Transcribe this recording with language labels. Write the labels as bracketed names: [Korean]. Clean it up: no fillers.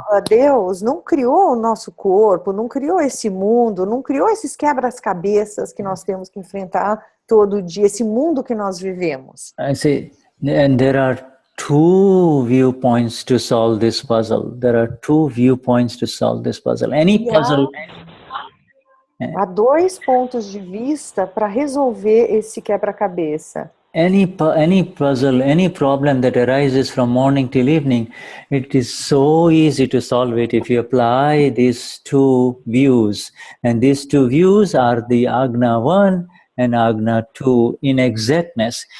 [Portuguese] Deus não criou o nosso corpo, não criou esse mundo, não criou esses quebra-cabeças que nós temos que enfrentar todo dia, esse mundo que nós vivemos. [English] I see, and there are two viewpoints to solve this puzzle. There are two viewpoints to solve this puzzle. Any puzzle. [Portuguese] Há dois pontos de vista para resolver esse quebra-cabeça. [English] Any puzzle, any problem that arises from morning till evening, it is so easy to solve it if you apply these two views. And these two views are the Agna 1 and Agna 2 in exactness.